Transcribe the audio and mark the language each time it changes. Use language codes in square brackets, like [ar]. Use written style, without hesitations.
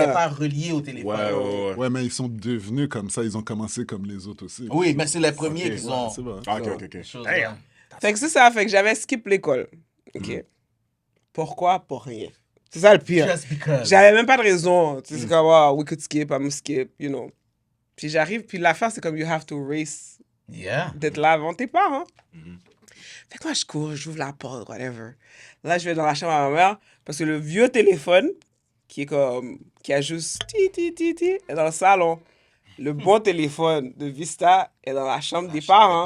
[fr] n'était pas relié au téléphone. Ouais. Ouais, mais ils sont devenus comme ça. Ils ont commencé comme les autres aussi. Oui, mais c'est les premiers Ok. qui ont... C'est vrai. Ah, ok. chose, [en] Damn. [fr] Fait que c'est ça, fait que j'avais skip l'école. OK. Pourquoi? Pour rien. C'est ça le pire. [en] Just because. [fr] J'avais même pas de raison. Tu sais, c'est comme, [en] oh, we could skip, I'm skip, you know. [fr] Puis j'arrive, puis l'affaire, c'est comme, [en] you have to race Yeah. [fr] d'être là avant tes parents. Fait que moi, je cours, j'ouvre la porte, whatever. Là, je vais dans la chambre à ma mère, parce que le vieux téléphone, qui est comme, qui a juste est dans le salon. Le bon téléphone de Vista est dans la chambre des parents.